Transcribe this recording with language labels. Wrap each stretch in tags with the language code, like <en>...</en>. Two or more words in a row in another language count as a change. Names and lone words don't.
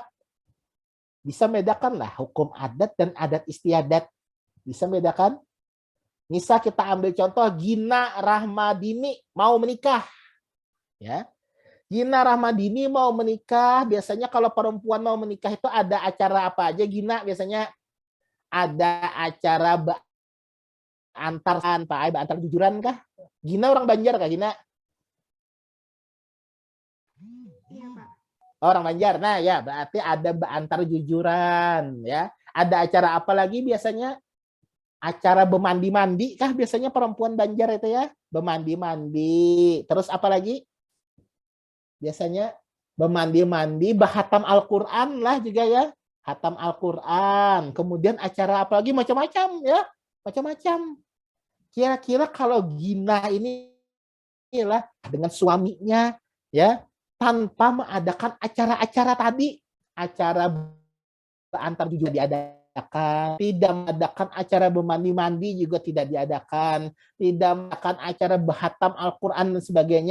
<id>Bisa bedakan lah hukum adat dan adat istiadat. Bisa bedakan? Misal kita ambil contoh Gina Rahmadini mau menikah. Ya. Gina Rahmadini mau menikah, biasanya kalau perempuan mau menikah itu ada acara apa aja Gina? Biasanya ada acara antar jujuran kah? Gina orang Banjar kah Gina? Iya, Pak. Orang Banjar. Nah, ya berarti ada antar jujuran ya. Ada acara apa lagi biasanya? Acara bermandi-mandi kah biasanya perempuan Banjar itu ya? Bermandi-mandi. Terus apa lagi? Biasanya bermandi-mandi, bahatam Al-Qur'an lah juga ya. Hatam Al-Qur'an. Kemudian acara apa lagi? Macam-macam ya. Macam-macam. Kira-kira kalau Gina ini lah dengan suaminya ya tanpa mengadakan acara-acara tadi, acara antar juga diadakan, tidak mengadakan acara bermandi-mandi juga tidak diadakan, tidak mengadakan acara berhatam Al-Quran dan sebagainya.</id>